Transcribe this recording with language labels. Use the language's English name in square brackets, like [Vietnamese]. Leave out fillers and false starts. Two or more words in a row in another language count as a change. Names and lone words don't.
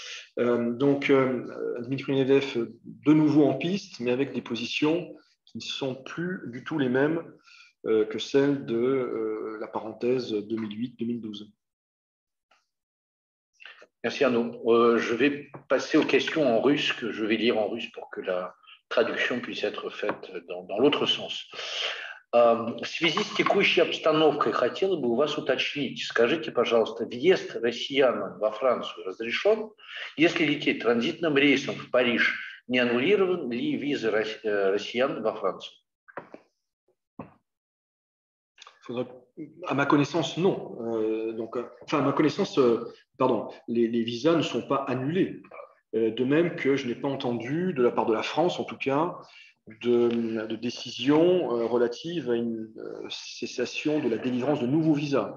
[French] Dmitry Medvedev, de nouveau en piste, mais avec des positions qui ne sont plus du tout les mêmes que celles de la parenthèse 2008-2012. Merci Arnaud. Je vais passer aux questions en russe, que je vais lire en russe pour que la traduction puisse être faite dans l'autre sens. [Russian] В связи с текущей обстановкой хотела бы у вас уточнить, скажите, пожалуйста, въезд россиян во Францию разрешен? Если лететь транзитным рейсом в Париж, не аннулирован ли визы россиян во Францию? [French] À ma connaissance, non. À ma connaissance, les visas ne sont pas annulés. De même que je n'ai pas entendu, de la part de la France en tout cas, de décision relative à une cessation de la délivrance de nouveaux visas.